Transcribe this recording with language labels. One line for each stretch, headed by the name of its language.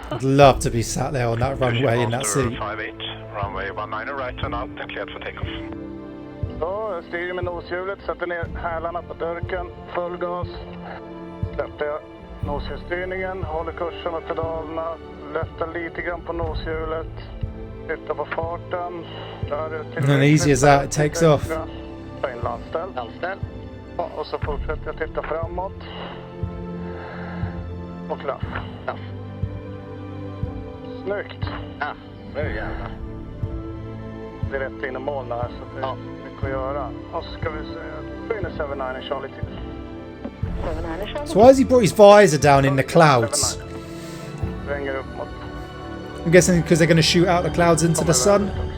English: I'd love to be sat there on that runway in that seat. 58, runway 19 right turn out and cleared for takeoff.
Swedish: Så, jag styr med noshjulet, sätter ner hälarna på dörken, full gas. Släpper jag noshjulsstyrningen, håller kursen med pedalerna, lättar lite grann på noshjulet, tittar på farten.
English: And easy as that, it takes off.
Swedish: Ta in landställ. Och så fortsätter jag titta framåt. Och klaff. Snyggt. Ja, nu jävlar. Det är rätt in i moln här, så det är mycket att göra. Och så ska vi se, in 79 Charlie till.
English: So why has he brought his visor down in the clouds?
Swedish: Svänger upp mot.
English: I'm guessing because they're going to shoot out the clouds into the sun.